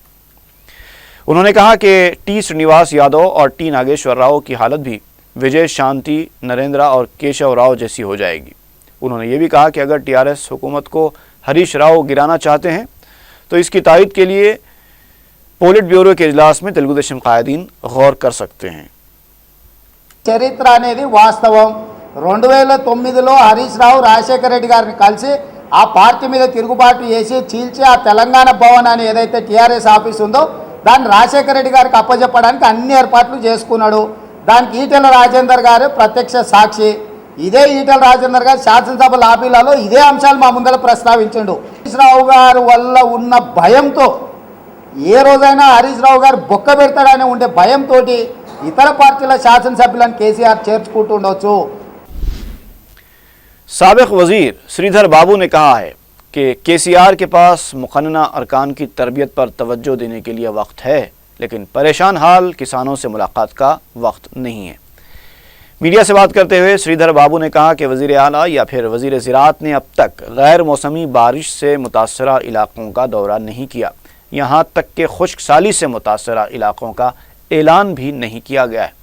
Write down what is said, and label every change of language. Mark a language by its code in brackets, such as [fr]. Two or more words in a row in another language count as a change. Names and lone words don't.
[ur] انہوں نے کہا کہ ٹی سرینیواس یادو اور ٹی ناگیشور راؤ کی حالت بھی وجے شانتی، نریندرا اور کیشو راؤ جیسی ہو جائے گی۔ انہوں نے یہ بھی کہا کہ اگر TRS حکومت کو ہریش راؤ گرانا چاہتے ہیں تو اس کی تائید کے لیے [en] polit bureau [ur] کے اجلاس میں تلگو دیشم قائدین غور کر سکتے ہیں۔ [te] చరిత్ర అనేది వాస్తవం. 2009లో హరీష్ రావు రాజశేఖర రెడ్డి గారిని కలిసి ఆ పార్టీ మీద తిరుగుబాటు చేసి చీల్చి ఆ తెలంగాణ భవన్ అని ఏదైతే TRS ఆఫీస్ ఉందో దాన్ని రాజశేఖర రెడ్డి గారికి అప్పజెప్పడానికి అన్ని ఏర్పాట్లు చేసుకున్నాడు. దానికి ఈటెల రాజేందర్ గారు ప్రత్యక్ష సాక్షి. ఇదే ఈటెల రాజేందర్ గారు శాసనసభ లాబీలలో ఇదే అంశాలు మా ముందర ప్రస్తావించిండు. హరీష్ రావు గారు వల్ల ఉన్న భయంతో ఏ రోజైనా హరీష్ రావు గారు బొక్క పెడతాడని ఉండే భయంతో ఇతర పార్టీల శాసనసభ్యులను కేసీఆర్ చేర్చుకుంటుండొచ్చు। [ur] سابق وزیر سریدھر بابو نے کہا ہے کہ KCR کے پاس مقننہ ارکان کی تربیت پر توجہ دینے کے لیے وقت ہے، لیکن پریشان حال کسانوں سے ملاقات کا وقت نہیں ہے۔ میڈیا سے بات کرتے ہوئے سریدھر بابو نے کہا کہ وزیر اعلیٰ یا پھر وزیر زراعت نے اب تک غیر موسمی بارش سے متاثرہ علاقوں کا دورہ نہیں کیا، یہاں تک کہ خشک سالی سے متاثرہ علاقوں کا اعلان بھی نہیں کیا گیا ہے۔